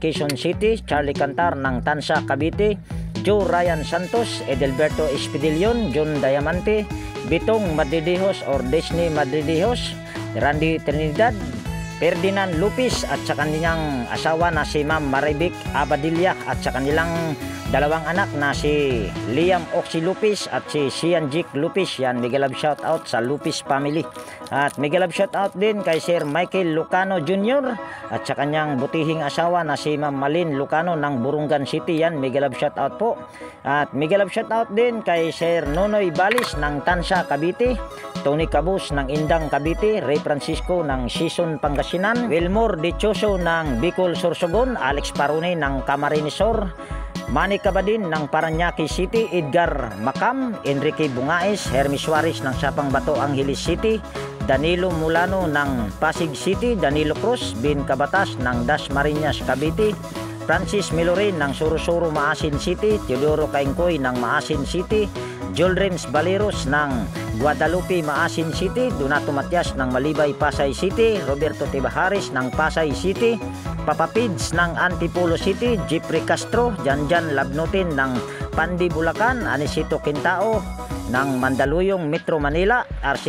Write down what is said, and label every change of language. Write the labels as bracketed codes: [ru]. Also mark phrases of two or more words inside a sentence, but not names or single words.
[tl] Quezon City, Charlie Cantar ng Tansa, Cavite, Joe Ryan Santos, Edelberto Espidilion, John Diamante, Bitong Madridijos or Disney Madridijos, Randy Trinidad, Ferdinand Lupis at sa kanilang asawa na si Ma'am Maribik Abadilla at sa kanilang dalawang anak na si Liam Oxy Lupis at si Sian Jik Lupis. Yan, [en] mega love shout out [tl] sa Lupis family. At [en] mega love shout out [tl] din kay Sir Michael Lucano Jr. at sa kanyang butihing asawa na si Ma'am Malin Lucano ng Burungan City. Yan, [en] mega love shout out [tl] po. At [en] mega love shout out [tl] din kay Sir Nonoy Balis ng Tansa, Cavite, Tony Cabus ng Indang, Cavite, Ray Francisco ng Sison, Pangasinan, Wilmore Dichoso ng Bicol, Sorsogon, Alex Parone ng Camarines Sur, Manny Cabadin ng Paranaque City, Edgar Macam, Enrique Bungaes, Hermes Suarez ng Sapang Bato, Angeles City, Danilo Mulano ng Pasig City, Danilo Cruz, Bin Cabatas ng Dasmariñas, Cavite, Francis Milorin ng Surusuro, Maasin City, Teodoro Kaingkoy ng Maasin City, Joel Rems Baleros ng Guadalupe, Maasin City, Donato Matias ng Malibay, Pasay City, Roberto Tibaharis ng Pasay City, Papa Pids ng Antipolo City, Jeffrey Castro, Janjan Labnutin ng Pandi, Bulacan, Anisito Quintao ng Mandaluyong, Metro Manila, RC